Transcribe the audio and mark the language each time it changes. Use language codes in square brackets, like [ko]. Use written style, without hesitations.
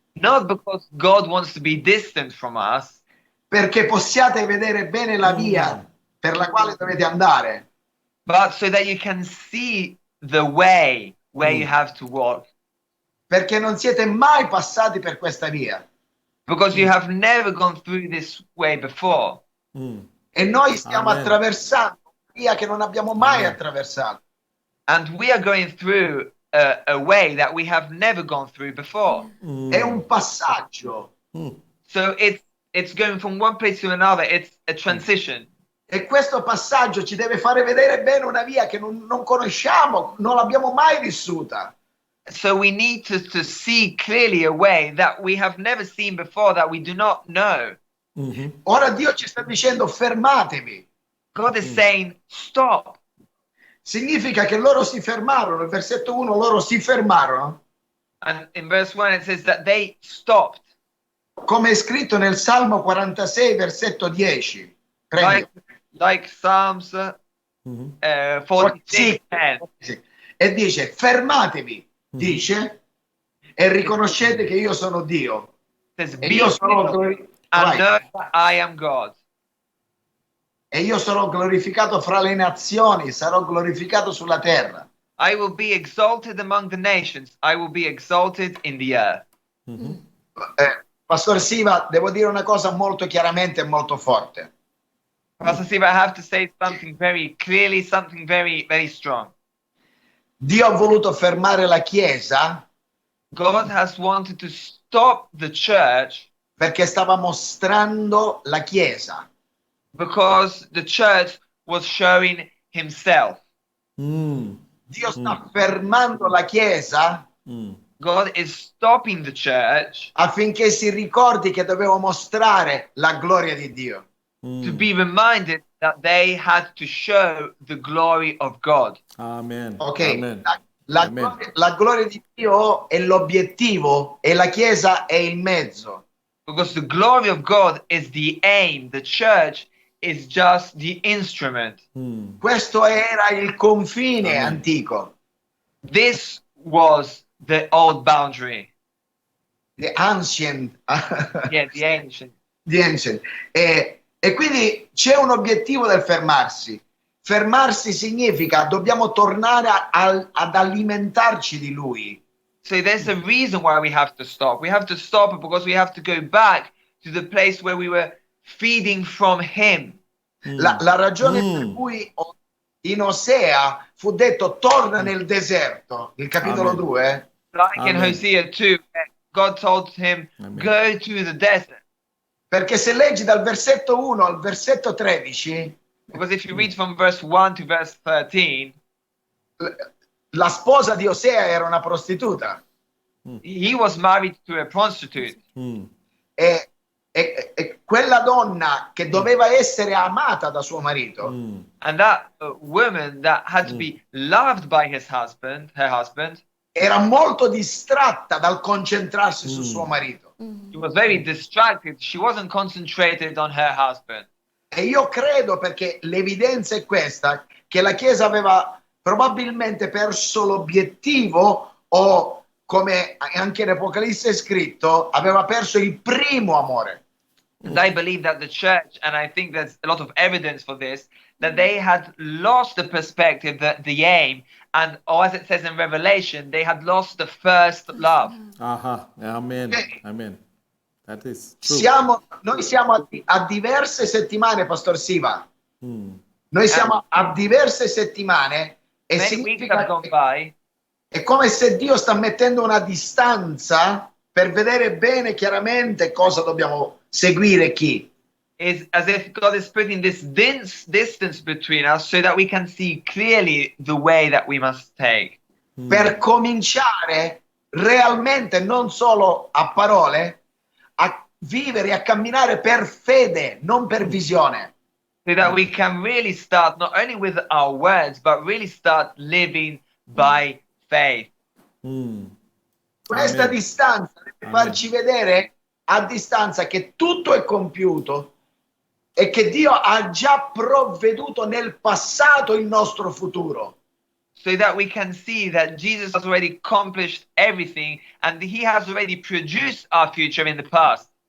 [en] Not because God wants to be distant from us, [it] perché possiate vedere bene la via per la quale dovete andare. [en] but so that you can see the way where you have to walk. [it] Perché non siete mai passati per questa via. [en] Because you have never gone through this way before. [it] E noi stiamo Amen. attraversando una via che non abbiamo mai Amen. attraversato. [en] And we are going through a way that we have never gone through before. [it] È un passaggio. [en] So it's going from one place to another. It's a transition. [it] E questo passaggio ci deve fare vedere bene una via che non conosciamo, non l'abbiamo mai vissuta. [en] So we need to see clearly a way that we have never seen before, that we do not know. [it] Ora Dio ci sta dicendo fermatevi. [en] God is saying, stop. [it] Significa che loro si fermarono, il versetto 1, loro si fermarono, [en] And in verse 1, it says that they stopped. [it] come è scritto nel Salmo 46, versetto 10. Prendi. [en] Like Psalms 46, 10. [it] Sì. E dice, fermatevi, dice, e riconoscete che io sono Dio. [en] It says, [it] E [en] be [it] io sono, [en] still and know that I am God. [it] e io sarò glorificato fra le nazioni, sarò glorificato sulla terra. [en] I will be exalted among the nations. I will be exalted in the earth. [it] Pastor Siva, devo dire una cosa molto chiaramente e molto forte. [en] Pastor Siva, I have to say something very clearly, something very, very strong. [it] Dio ha voluto fermare la Chiesa [en] God has wanted to stop the church [it] perché stava mostrando la Chiesa. [en] because the church was showing himself. [it] Dio sta fermando la Chiesa [en] God is stopping the church [it] affinché si ricordi che dovevo mostrare la gloria di Dio. [en] to be reminded that they had to show the glory of God. Amen. Ok? Amen. Amen. [it] La gloria di Dio è l'obiettivo e la Chiesa è il mezzo. [en] Because the glory of God is the aim. The church is just the instrument. [it] Questo era il confine antico, [en] This was the old boundary. the ancient. Yeah, the ancient. The ancient. [it] E quindi c'è un obiettivo del fermarsi. Fermarsi significa dobbiamo tornare ad alimentarci di Lui. [en] So there's a reason why we have to stop. We have to stop because we have to go back to the place where we were feeding from Him. [it] La ragione per cui in Osea fu detto torna nel deserto, il capitolo Amen. 2, [en] Like in Amen. Hosea 2, God told him, Amen. go to the desert. [it] Perché se leggi dal versetto 1 al versetto 13, [en] Because if you read from verse 1 to verse 13, [it] la sposa di Osea era una prostituta [en] he was married to a prostitute. [it] e quella donna che doveva essere amata da suo marito [en] And that woman that had to be loved by her husband, [it] era molto distratta dal concentrarsi su suo marito. [en] she was very distracted. She wasn't concentrated on her husband. [it] E io credo, perché l'evidenza è questa, che la Chiesa aveva probabilmente perso l'obiettivo, o come anche in Apocalisse è scritto, aveva perso il primo amore. [en] And I believe that the church, and I think there's a lot of evidence for this, that they had lost the perspective, the aim, and or as it says in Revelation, they had lost the first love. Aha. Amen. Okay. Amen. That is true. [it] Noi siamo a diverse settimane, Pastor Siva. Noi siamo a diverse settimane e [en] Many weeks [it] significa [en] have gone [it] che [en] by. [it] è come se Dio sta mettendo una distanza per vedere bene chiaramente cosa dobbiamo seguire, chi. [en] Is as if God is putting this dense distance between us so that we can see clearly the way that we must take. [it] Per cominciare realmente, non solo a parole, a vivere e a camminare per fede, non per visione. [en] So that we can really start not only with our words, but really start living by faith. [it] Questa Amen. distanza deve farci vedere a distanza che tutto è compiuto e che Dio ha già provveduto nel passato il nostro futuro. [en] So that we can see that Jesus has already accomplished everything and he has already produced our future in the past.